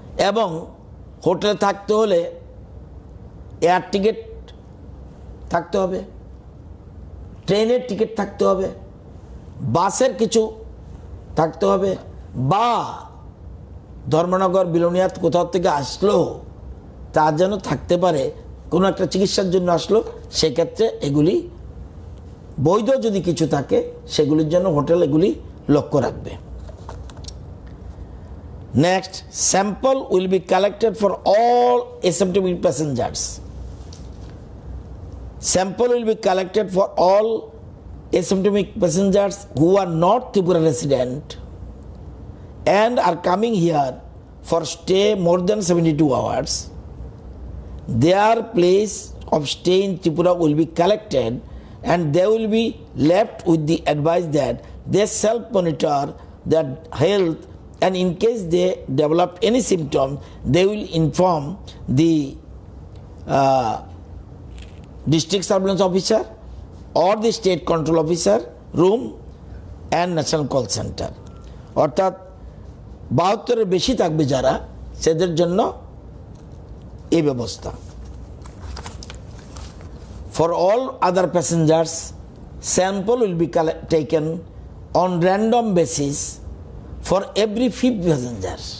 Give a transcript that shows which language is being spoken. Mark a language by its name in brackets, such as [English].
[Bangla] এবং হোটেলে থাকতে হলে এয়ার টিকিট থাকতে হবে, ট্রেনের টিকিট থাকতে হবে, বাসের কিছু থাকতে হবে, বা ধর্মনগর বিলোনিয়াত কোথাও থেকে আসলো তার যেন থাকতে পারে, কোনো একটা চিকিৎসার জন্য আসলো, সেক্ষেত্রে এগুলি বৈধ যদি কিছু থাকে সেগুলির জন্য হোটেল এগুলি লক্ষ্য রাখবে। [English] Next, sample will be collected for all asymptomatic passengers. Sample will be collected for all asymptomatic passengers who are not Tripura resident and are coming here for stay more than 72 hours. Their place of stay in Tripura will be collected and they will be left with the advice that they self-monitor their health, and in case they develop any symptom, they will inform the district surveillance officer or the state control officer room and national call center. [Bangla] অর্থাৎ 72-এর বেশি থাকবে যারা, সেদের জন্য এই ব্যবস্থা। [English] For all other passengers, sample will be taken on random basis for every 5th passenger.